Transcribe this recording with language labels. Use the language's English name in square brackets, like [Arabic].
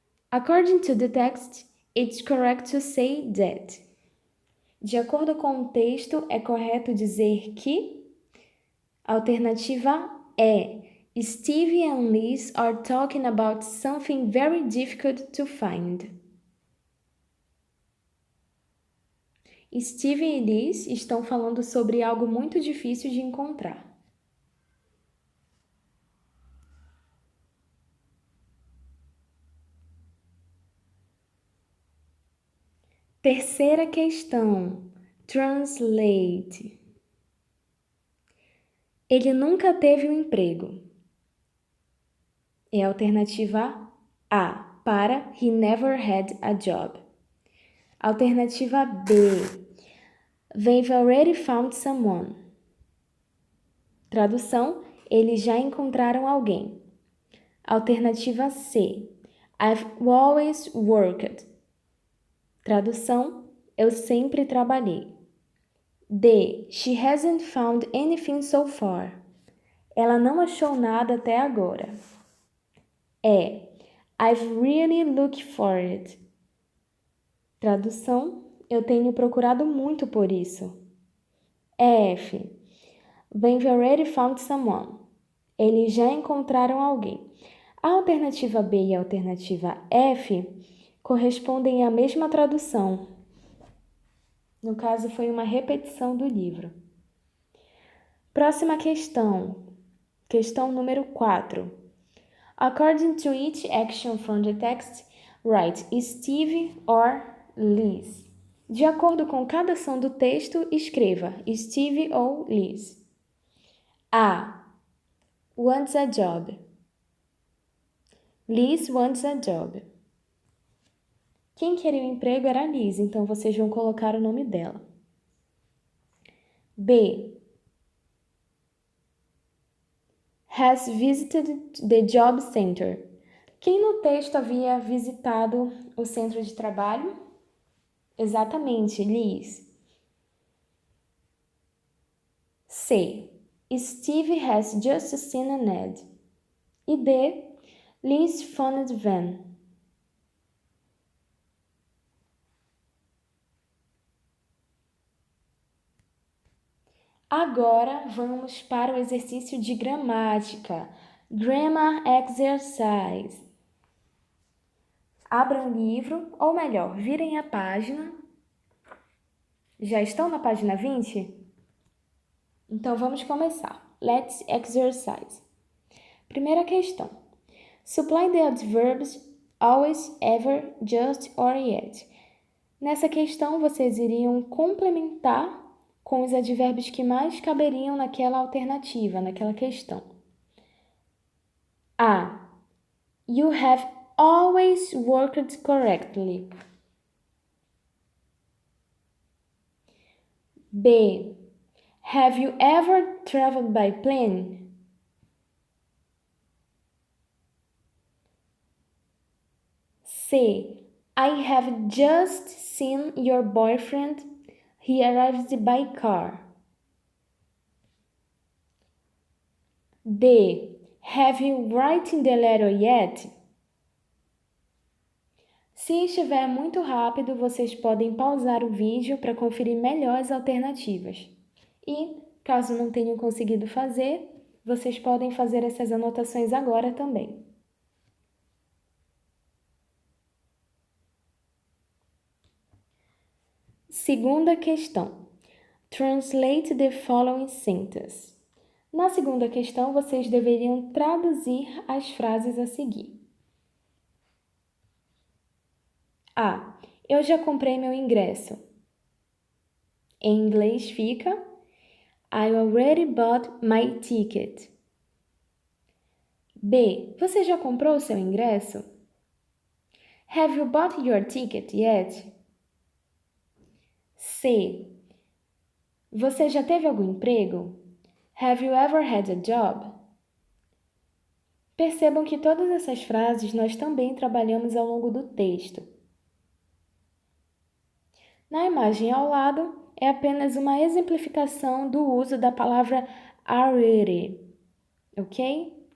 [English] According to the text, it's correct to say that. [Portuguese] De acordo com o texto, é correto dizer que? Alternativa E. [English] Steve and Liz are talking about something very difficult to find. [Portuguese] Steve e Liz estão falando sobre algo muito difícil de encontrar. Terceira questão. Translate. Ele nunca teve um emprego. É a alternativa A, para [English] he never had a job. Alternativa B, they've already found someone. [Portuguese] Tradução, eles já encontraram alguém. [English] Alternativa C, I've always worked. [Portuguese] Tradução, eu sempre trabalhei. [English] D, she hasn't found anything so far. [Portuguese] Ela não achou nada até agora. [English] E, I've really looked for it. [Portuguese] Tradução, eu tenho procurado muito por isso. [English] F, they've already found someone. [Portuguese] Eles já encontraram alguém. A alternativa B e a alternativa F correspondem à mesma tradução. No caso, foi uma repetição do livro. Próxima questão. Questão número 4. [English] According to each action from the text, write Steve or Liz. [Portuguese] De acordo com cada ação do texto, escreva Steve ou Liz. A. [English] Wants a job. Liz wants a job. [Portuguese] Quem queria o emprego era a Liz, então vocês vão colocar o nome dela. B. [English] Has visited the job center. [Portuguese] Quem no texto havia visitado o centro de trabalho? Exatamente, Liz. C. [English] Steve has just seen an ad. E D. Liz phoned Van. [Portuguese] Agora vamos para o exercício de gramática. [English] Grammar Exercise. [Portuguese] Abram o livro, ou melhor, virem a página. Já estão na página 20? Então vamos começar. [English] Let's exercise. [Portuguese] Primeira questão. [English] Supply the adverbs always, ever, just or yet. [Portuguese] Nessa questão vocês iriam complementar com os advérbios que mais caberiam naquela alternativa, naquela questão. A. [English] You have always worked correctly. B. Have you ever traveled by plane? C. I have just seen your boyfriend He arrived by car. D. Have you written the letter yet? [Portuguese] Se estiver muito rápido, vocês podem pausar o vídeo para conferir melhor as alternativas. E, caso não tenham conseguido fazer, vocês podem fazer essas anotações agora também. Segunda questão. [English] Translate the following sentence. [Portuguese] Na segunda questão, vocês deveriam traduzir as frases a seguir. A. Eu já comprei meu ingresso. Em inglês fica [English] I already bought my ticket. [Portuguese] B. Você já comprou o seu ingresso? [English] Have you bought your ticket yet? C. [Portuguese] Você já teve algum emprego? [English] Have you ever had a job? [Portuguese] Percebam que todas essas frases nós também trabalhamos ao longo do texto. Na imagem ao lado, é apenas uma exemplificação do uso da palavra already, ok?